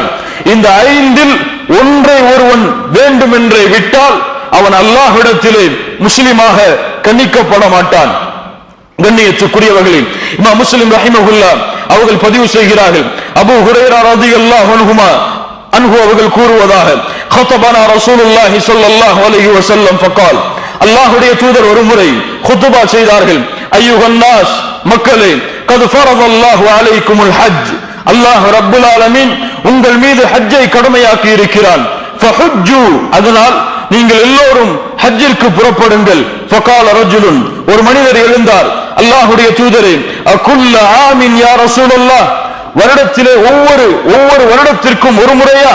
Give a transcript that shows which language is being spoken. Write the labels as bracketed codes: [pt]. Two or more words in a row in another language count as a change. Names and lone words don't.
[ta] இந்த 5இல் ஒன்றை ஒருவன் வேண்டுமென்றே விட்டால் அவன் அல்லாஹ்விடத்திலே முஸ்லிமாக கண்ணிக்கப்பட மாட்டான். கண்ணியத்துக்குரியவர்களே, இமாம் முஸ்லிம் ரஹிமஹுல்லாஹ் அவர்கள் பதிவு செய்கிறார்கள், அபூ ஹுரைரா [ar] رضي الله عنه [ta] அவர்கள் கூறுவதாக, [ar] خطبنا رسول الله صلى الله عليه وسلم فقال, [ta] அல்லாஹ்வுடைய தூதர் ஒருமுறை குத்பா செய்தார்கள். [ar] أيها الناس, மக்களே, قد فرض الله عليكم الحج, [ta] அல்லாஹ் [ar] رب العالمين [ta] உங்கள் மீது ஹஜ்ஜை கடமையாக்கி இருக்கிறான். ஃபஹுஜ்ஜு, அதனால் நீங்கள் எல்லோரும் ஹஜ்ஜிற்கு புறப்படுங்கள். [ar] فقال رجل, [ta] ஒரு மனிதர் எழுந்தார், அல்லாஹ்வுடைய தூதரே, [ar] أكل عام يا رسول الله, [ta] வருடத்திலே ஒவ்வொரு வருடத்திற்கும் ஒரு முறையா?